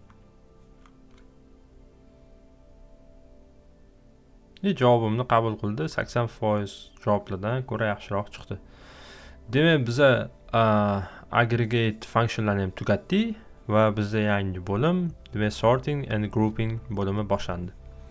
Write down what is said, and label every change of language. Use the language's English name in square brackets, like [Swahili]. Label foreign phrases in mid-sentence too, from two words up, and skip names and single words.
[Uzbek] Javobimni qabul qildi. 80% javoblardan ko'ra yaxshiroq chiqdi. Demak, biza [English] aggregate functionlarni [Uzbek] ham tugatdik va bizda yangi bo'lim, demak [English] sorting and grouping [Uzbek] bo'limi boshlandi.